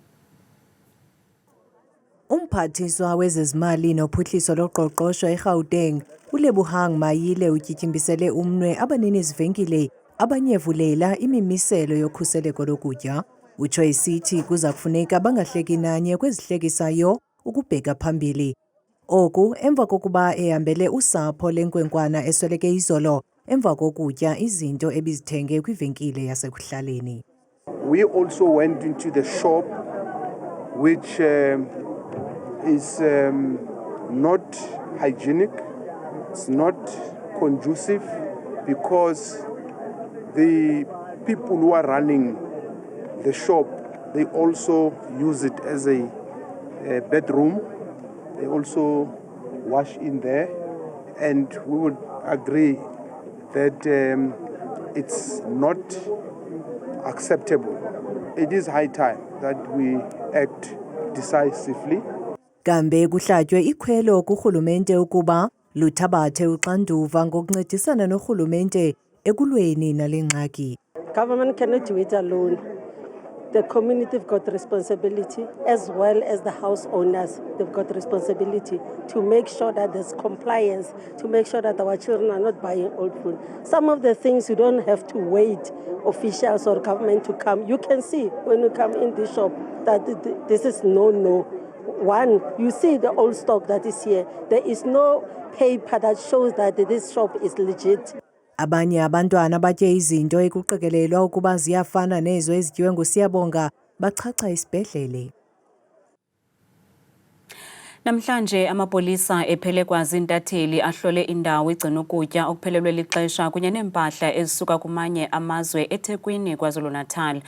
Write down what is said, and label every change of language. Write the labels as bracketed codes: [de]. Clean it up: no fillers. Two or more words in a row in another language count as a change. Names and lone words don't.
[xh] Umphathiswa wezezimali nophuhliso loqoqosho eGauteng uLebohang Mayile utyityimbisele umnwe abanini izivenkile abanyevulela imimiselo yokhuseleko lokutya. Utsho isithi kuza kufuneka bangahleki nanye kwezihlekisayo ukubheka phambili. Oku emva kokuba ehambele usapho lenkwenkwana esweleke izolo emva kokutya izinto ebizithenge kwivenkile yasekuhlaleni. [en] We also went into the shop, which is not hygienic, it's not conducive, because the people who are running the shop, they also use it as a bedroom. They also wash in there, and we would agree that it's not acceptable. It is high time that we act decisively. [xh] Kambe kuhlatywe ikhwelo kurhulumente ukuba luthabathe uxanduva ngokuncedisana norhulumente ekulweni nale ngxaki. [en] Government cannot do it alone. The community have got responsibility, as well as the house owners. They've got responsibility to make sure that there's compliance, to make sure that our children are not buying old food. Some of the things you don't have to wait officials or government to come. You can see when you come in the shop that this is no. One, you see the old stock that is here. There is no paper that shows that this shop is legit. [xh] Abanye abantwana batye izinto ekuqikelelwa ukuba ziyafana nezo ezityiwe nguSiyabonga bachacha isibhedlele. Namhlanje amapolisa ephelekwa zintatheli ahlole indawo igcina ukutya okuphelelwe lixesha kunye neempahla ezisuka kumanye amazwe eThekwini KwaZulu-Natal.